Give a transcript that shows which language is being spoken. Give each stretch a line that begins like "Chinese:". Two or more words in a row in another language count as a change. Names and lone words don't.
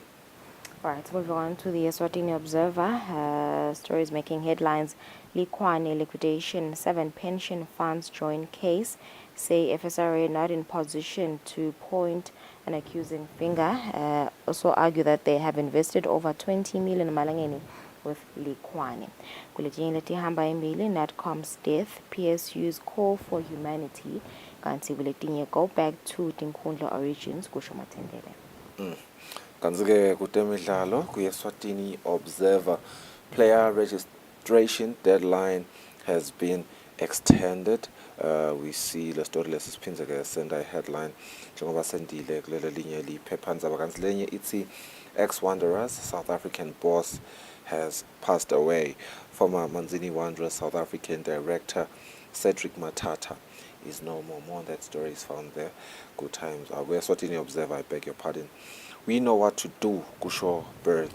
English: All right, moving on to the Eswatini Observer. Stories making headlines. Likwane liquidation, 7 pension funds join case. Say FSRA not in position to point an accusing finger. Also argue that they have invested over 20 million malangeni with Likwane.
Swati: Kuletinye letihamba embili,
English: Natcom's death, PSU's call for humanity.
Swati: Kanti kuletinye
English: go back to Tinkundla origins,
Swati: kusho Matendele. Kanzi-ke kutemidlalo
English: ku-Eswatini Observer, player registration deadline has been extended. We see
Swati: le story lesiphinze-ke senda headline njengoba sendile kulelo linye liphephandaba kanti lenye ithi
English: ex-Wanderers South African boss has passed away. Former Manzini Wanderers South African director Cedric Matata is no more. More on that story is found there. Good times. Eswatini Observer, I beg your pardon. We know what to do, kusho Birds.